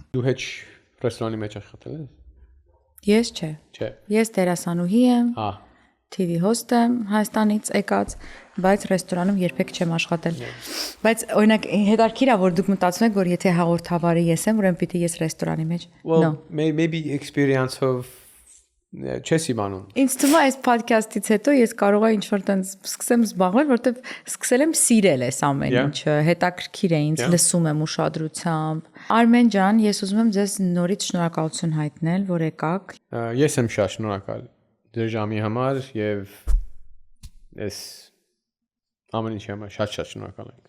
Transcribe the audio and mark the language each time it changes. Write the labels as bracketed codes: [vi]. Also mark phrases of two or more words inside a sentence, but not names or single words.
[hy] Դու հեչ ռեստորանի մեջ աշխատել ես։ Ես չէ։ Չէ։ Ես դերասանուհի եմ։ Հա։ [en] TV host [hy] եմ Հայաստանից եկած, բայց ռեստորանում երբեք չեմ աշխատել։ Բայց օրինակ հետաքրքիր է, որ դուք մտածում եք, որ եթե հաղորդավարի ես եմ, ուրեմն պիտի ես ռեստորանի մեջ։ [en] Well, maybe experience of [hy] չես իմանում։ Ինձ թվում է այս podcast-ից հետո ես կարող եմ ինչ-որ տենց սկսեմ զբաղվել, որտեվ սկսել եմ սիրել այս ամեն ինչը, հետաքրքիր է ինձ, լսում եմ ուշադրությամբ։ Արմեն ջան, ես ուզում եմ ձեզ նորից շնորհակալություն հայտնել, որ եկաք։ Ես եմ շատ շնորհակալ ձեր ժամի համար եւ ես ամեն ինչի համար շատ շնորհակալ եմ։